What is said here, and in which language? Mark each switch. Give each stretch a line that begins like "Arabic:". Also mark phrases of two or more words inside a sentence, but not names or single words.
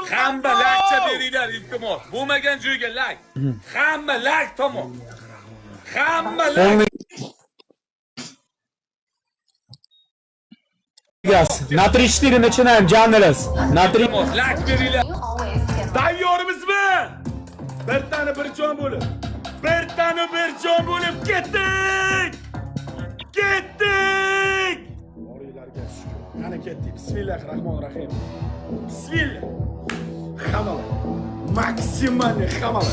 Uzbek: Hamma lakcha beringlar iltimos. Bo'lmagan joyga lak. Hamma lak tomon. Hamma lak.
Russian: На 3-4 начинаем, Джанерас. На 3.
Uzbek: Lak beringlar. Tayyormizmi? Bir tane bir jon bo'lib. Bir tane bir jon bo'lib ketdik. Ketdik. Boringlarga shukr. Qani ketdik.
Arabic: بسم الله الرحمن الرحيم.
Uzbek: Bismillah. Hammalar. Maksimalni hammalar.